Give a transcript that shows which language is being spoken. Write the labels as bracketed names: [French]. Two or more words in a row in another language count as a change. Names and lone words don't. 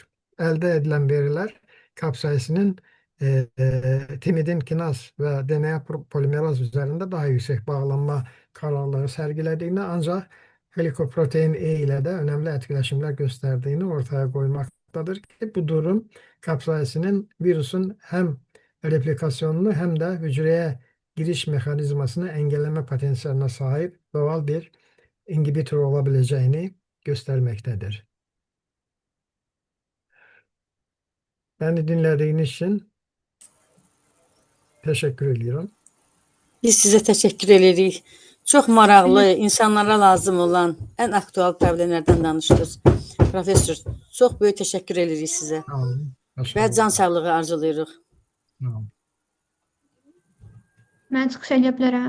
[Turkish] Elde edilen veriler kapsaisinin timidin kinaz ve DNA polimeraz üzerinde daha yüksek bağlanma kararları sergilediğini ancak glikoprotein E ile de önemli etkileşimler gösterdiğini ortaya koymaktadır ki bu durum kapsaisinin virüsün hem replikasyonunu hem de hücreye giriş mekanizmasını engelleme potansiyeline sahip doğal bir inhibitor olabileceğini göstermektedir. Beni dinlediğiniz için teşekkür ediyorum. [Azerbaijani] Biz sizə təşəkkür edirik. Çox maraqlı, insanlara lazım olan ən aktual problemlərdən danışdınız. Professor, Çox böyük təşəkkür edirik sizə Sağ olun. və Sağ can olun. sağlığı arzulayırıq. Sağ olun. Mən çıxış edə bilərəm.